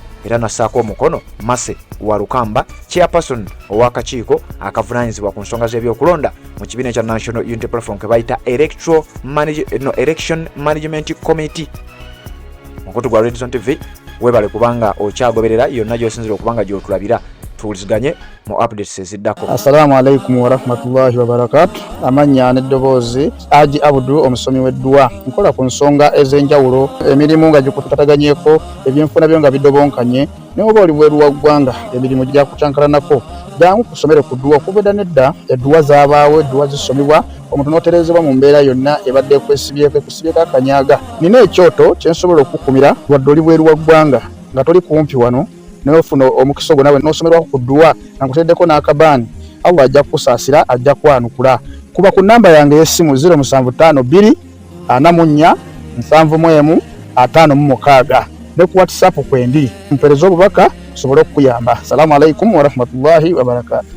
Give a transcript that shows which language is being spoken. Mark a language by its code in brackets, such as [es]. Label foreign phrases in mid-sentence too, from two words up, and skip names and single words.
[lg] Era nassaako omukono Mase wa Lukamba, chairperson ow'akakiiko akavunaanyizibwa ku nsonga z'ebyokulonda mu kibiina kya National Unity Platform ke bayita Election Management Committee. Mukutu gwa Redison TV webale kubanga okyagoberera yonna gy'osinzira okubanga gy'otulabira. Tuwuliziganye mu updates eziddako. [ar] السلام عليكم ورحمة الله وبركاته. [lg] Amanya n'eddoboozi Aji Abudu omusomi w'eddwa. Nkola ku nsonga ez'enjawulo emirimu nga gikutataganyeko ebyenfuna byo nga bidobonkanye ne oba oli bweru wa ggwanga emirimu gya kucankalanako jangu kusomere ku ddwa okubeda nedda eddwa zaabaawo eddwa zisomibwa omuntu n'oterezebwa mu mbeera yonna ebadde ekwesibyeko akanyaga. Nina ekyoto kye nsobola okukumira wadde oli bweru wa ggwanga nga toli kumpi wano n'ofuna omukisa ogwo nawe n'osomerwako ku ddwa nga nkuteddeko n'akabaani. Allah ajja kukusaasira ajja kwanukula. Kuba ku nnamba yange y'essimu 0752 44 71 56 ne ku WhatsApp kwendi mpereza obubaka sobole okukuyamba. [ar] السلام عليكم ورحمة الله وبركاته.